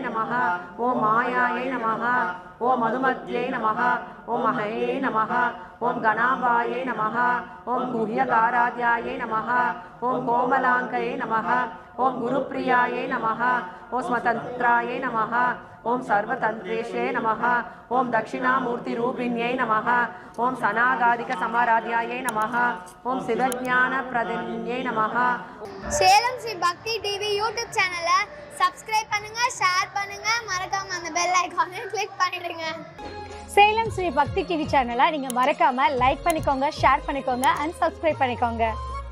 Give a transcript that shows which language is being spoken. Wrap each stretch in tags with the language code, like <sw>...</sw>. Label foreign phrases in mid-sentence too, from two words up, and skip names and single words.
<sa>नमः ओम मायायै नमः ओम मधुमत्यै नमः ओम महये नमः ओम गणाम्बायै नमः ओम गुह्यकाराध्यायै नमः ओम कोमलाङ्कये नमः ओम गुरुप्रियायै नमः ओम स्वतन्त्रायै नमः ओम सर्वतन्त्रेशे नमः ओम दक्षिणामूर्तिरूपिण्यै नमः ओम सनागादिक समाराध्यायै नमः ओम शिवज्ञानप्रदायिन्यै नमः</sa> <ta>சேலம் ஸ்ரீ பக்தி டிவி யூடியூப் சேனலை சப்ஸ்கிரைப் பண்ணுங்க, ஷேர் பண்ணுங்க, மறக்காம அந்த</ta> <en>bell icon</en> <ta>கிளிக் பண்ணிடுங்க. சேலம் ஸ்ரீ பக்தி டிவி சேனலை நீங்கள் மறக்காமல் லைக் பண்ணிக்கோங்க, ஷேர் பண்ணிக்கோங்க</ta> <en>and subscribe</en> <ta>பண்ணிக்கோங்க.</ta>